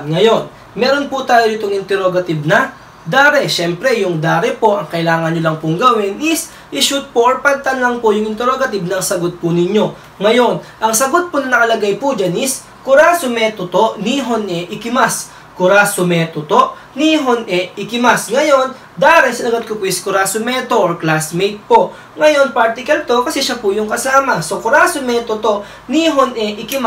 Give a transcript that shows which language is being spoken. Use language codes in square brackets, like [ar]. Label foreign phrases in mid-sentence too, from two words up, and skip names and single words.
[tl] Ngayon, meron po tayo itong interrogative na dare. Siyempre, yung dare po, ang kailangan nyo lang pong gawin is i-shoot po or palitan lang po yung interrogative ng sagot po ninyo. Ngayon, ang sagot po na nakalagay po dyan is [ja] クラスメートと日本へ行きます. クラスメートと日本へ行きます. [tl] Ngayon, dare, sinagot ko po is kurasumeto or classmate po. Ngayon, particle to kasi siya po yung kasama. [ja] So, クラスメートと日本へ行きます.